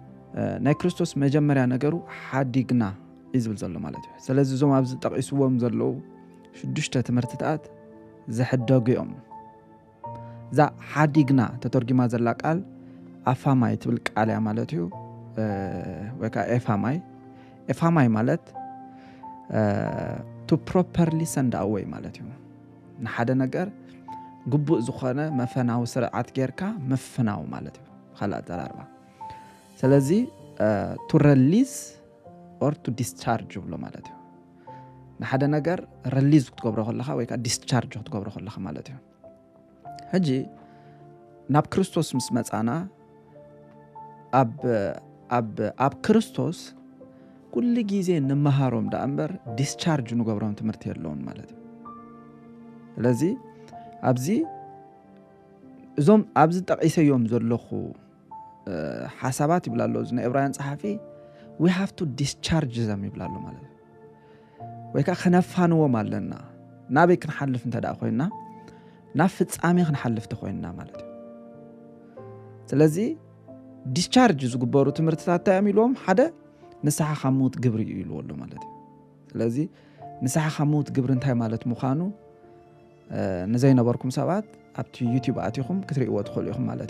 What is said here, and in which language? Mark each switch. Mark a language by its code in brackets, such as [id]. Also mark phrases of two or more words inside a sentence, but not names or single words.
[ti] ናይ ክርስቶስ መጀመርያ ነገሩ ሓዲግና ይዝብል ዘሎ ማለት እዩ ስለዚ ዞም ኣብዚ ጠቂስዎም ዘለው ሽዱሽተ ትምህርትታት ዝሕደጉ እዮም ዛ ሓዲግና ተተርጊማ ዘላ ቃል ኣፋማይ ትብል ቃል እያ ማለት እዩ ወይካ ኤፋማይ ማለት [en] to properly send away [ti] ማለት እዩ ንሓደ ነገር ግቡእ ዝኾነ መፈናው ስርዓት ጌርካ መፈናው ማለት እዩ خلاص ዘራርባ ስለዚ [en] to release or to discharge [ti] ብሎ ማለት እዩ ንሓደ ነገር ሪሊዝ ክትገብሮ ከለኻ ወይካ ዲስቻርጅ ክትገብሮ ከለኻ ማለት እዩ ሕጂ ናብ ክርስቶስ ምስ መጻና ኣብ ክርስቶስ ኩሉ ግዜ ንመሃሮም ዳእምበር ዲስቻርጅ ንገብሮም ትምህርቲ የለውን ማለት እዩ ስለዚ እዞም ኣብዚ ጠቂሰዮም ዘለኹ ሓሳባት ይብላሉ እዚ ናይ ዕብራውያን ጸሓፊ [en] we have to discharge them [ti] ይብላሉ ማለት እዩ ወይካ ከነፋንዎም ኣለና ናበይ ክንሓልፍ እንተዳ ኮይና ናብ ፍጻሜ ክንሓልፍ ተኮይና ማለት እዩ ስለዚ ዲስቻርጅ ዝግበሩ ትምህርትታት ታያሚሎም ሓደ ንስሓ ከሞት ግብሪ ይልወሉ ማለት እዩ ስለዚ ንስሓ ከሞት ግብሪ እንታይ ማለት ምዃኑ ንዘይነበርኩም ሰባት ኣብቲ ዩቲዩብ ኣትኹም ክትሪእዎ ትኽእሉ ኢኹም ማለት